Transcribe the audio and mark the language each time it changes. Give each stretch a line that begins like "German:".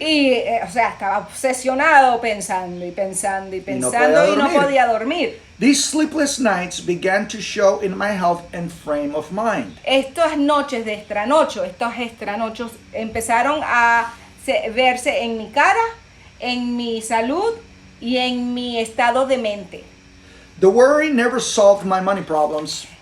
Spanish: Y, estaba obsesionado pensando y no podía dormir.
English: These sleepless nights began to show in my health and frame of mind.
Spanish: Estas noches de estos estranochos empezaron a verse en mi cara, en mi salud y en mi estado de mente.
English: The worry never solved my money problems.